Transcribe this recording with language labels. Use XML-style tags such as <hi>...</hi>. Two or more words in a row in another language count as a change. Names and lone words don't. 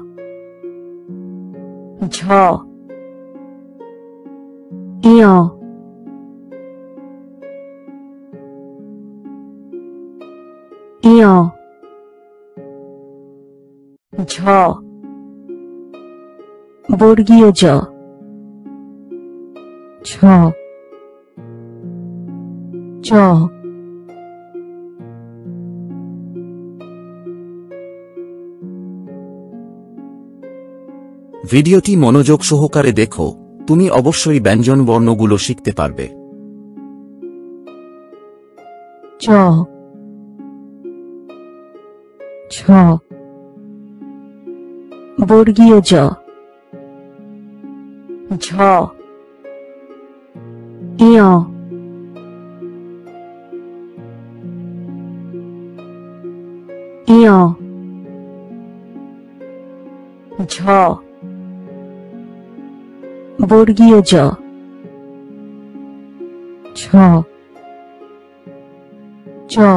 <bn>ঝ ইয় ইয় ঝ বর্গীয় জ ছ চ। ভিডিওটি মনোযোগ সহকারে দেখো, তুমি অবশ্যই ব্যঞ্জন বর্ণগুলো শিখতে পারবে। চ ছ বর্গীয় জ ঝ ইয় ইয় ঝ বর্গীয় জ ছ চ</bn>